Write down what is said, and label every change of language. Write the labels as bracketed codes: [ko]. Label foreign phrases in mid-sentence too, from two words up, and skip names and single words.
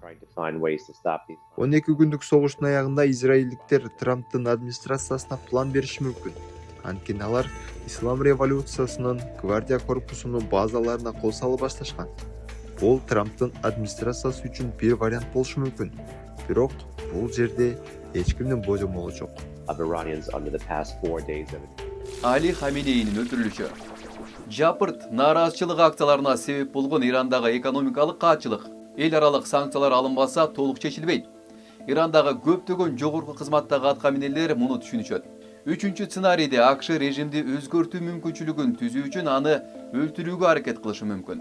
[ky] 12 күндүк согуштун аягында израилдиктер Трамптын администрациясына план бериши мүмкүн. Анткени алар Ислам революциясынын гвардия корпусунун базаларына кол сала башташкан. Бул Трамптын администрациясы үчүн бир вариант болушу мүмкүн. Бирок бул жерде эч кимдин божомолу жок. [en] Of Iranians under the past 4 days of [ky] Али Хаминейнин өлтүрүлүшү. Жапырт нааразычылык акцияларына себеп болгон Ирандагы экономикалык каатчылык эл аралык санкциялар алынбаса толук чечилбейт. Ирандагы көптөгөн жогорку кызматтагы аткаминерлер муну түшүнүшөт. Үчүнчү сценарийде АКШ режимди өзгөртүү мүмкүнчүлүгүн түзүү үчүн аны өлтүрүүгө аракет кылышы мүмкүн.